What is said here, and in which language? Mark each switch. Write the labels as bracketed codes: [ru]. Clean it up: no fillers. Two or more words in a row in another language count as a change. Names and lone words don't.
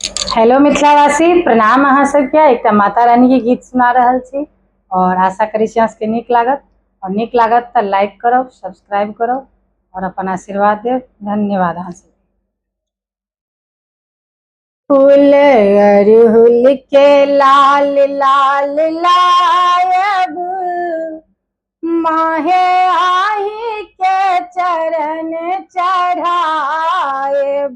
[mai] हेलो मिथिलावासी, प्रणाम अहाँ सबके। एकटा माता रानी के गीत सुना रहल छी और आशा करै छी अहाँ सबके नीक लागत। और नीक लागत तऽ लाइक करब, सब्सक्राइब करब और अपन आशीर्वाद देब। धन्यवाद अहाँ सब। फूल अरहुल के लाल लाल लायब, माहे आही के चरण चढ़ायब।